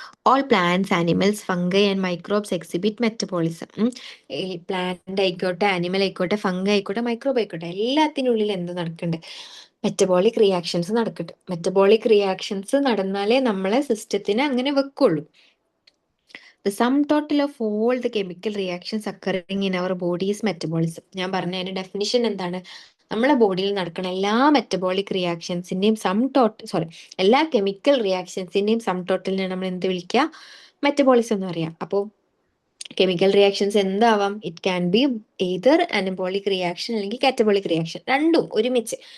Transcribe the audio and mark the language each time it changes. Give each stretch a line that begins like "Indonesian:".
English: All plants, animals, fungi and microbes exhibit metabolism.
Malayalam: ഈ plant ആയിക്കോട്ടെ, animal ആയിക്കോട്ടെ, fungi ആയിക്കോട്ടെ, മൈക്രോബ് ആയിക്കോട്ടെ, എല്ലാത്തിനുള്ളിൽ എന്ത് നടക്കുന്നുണ്ട്, മെറ്റബോളിക് റിയാക്ഷൻസ് നടക്കുന്നുണ്ട്. മെറ്റബോളിക് റിയാക്ഷൻസ് നടന്നാലേ നമ്മളെ സിസ്റ്റത്തിന് അങ്ങനെ വെക്കുള്ളൂ.
English: The sum total of all the chemical reactions occurring in our body is metabolism.
Malayalam: ഞാൻ പറഞ്ഞ അതിന്റെ ഡെഫിനിഷൻ എന്താണ്, നമ്മളെ ബോഡിയിൽ നടക്കുന്ന എല്ലാ മെറ്റബോളിക് റിയാക്ഷൻസിന്റെയും എല്ലാ കെമിക്കൽ റിയാക്ഷൻസിന്റെയും സം ടോട്ടലിനെ നമ്മൾ എന്ത് വിളിക്കുക, മെറ്റബോളിസം എന്ന് പറയാം. അപ്പോൾ chemical reactions എന്താവാം,
English: it can be either anabolic reaction
Malayalam: അല്ലെങ്കിൽ കാറ്റബോളിക് റിയാക്ഷൻ, രണ്ടും ഒരുമിച്ച്.